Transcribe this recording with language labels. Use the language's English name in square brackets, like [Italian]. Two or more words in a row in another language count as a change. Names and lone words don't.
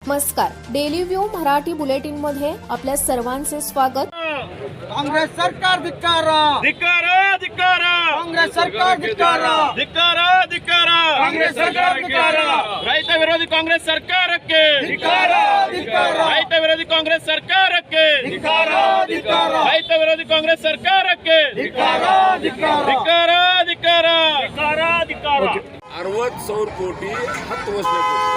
[Marathi] नमस्कार, डेली व्यू मराठी बुलेटिन मध्ये आपल्या सर्वांचे स्वागत। कांग्रेस सरकार धिक्कार धिक्कार धिक्कार कांग्रेस सरकार धिक्कार [Kannada] ಧಿಕ್ಕಾರ ಧಿಕ್ಕಾರ [Marathi] कांग्रेस सरकार धिक्कार [Kannada] ರೈತ ವಿರೋಧಿ ಕಾಂಗ್ರೆಸ್ ಸರ್ಕಾರಕ್ಕೆ ಧಿಕ್ಕಾರ ಧಿಕ್ಕಾರ ರೈತ ವಿರೋಧಿ ಕಾಂಗ್ರೆಸ್ ಸರ್ಕಾರಕ್ಕೆ ಧಿಕ್ಕಾರ ಧಿಕ್ಕಾರ ರೈತ ವಿರೋಧಿ ಕಾಂಗ್ರೆಸ್ ಸರ್ಕಾರಕ್ಕೆ ಧಿಕ್ಕಾರ ಧಿಕ್ಕಾರ ಧಿಕ್ಕಾರ ಧಿಕ್ಕಾರ ಧಿಕ್ಕಾರ ಧಿಕ್ಕಾರ 60,000 ಕೋಟಿ 10 ವರ್ಷ ಬೇಕು।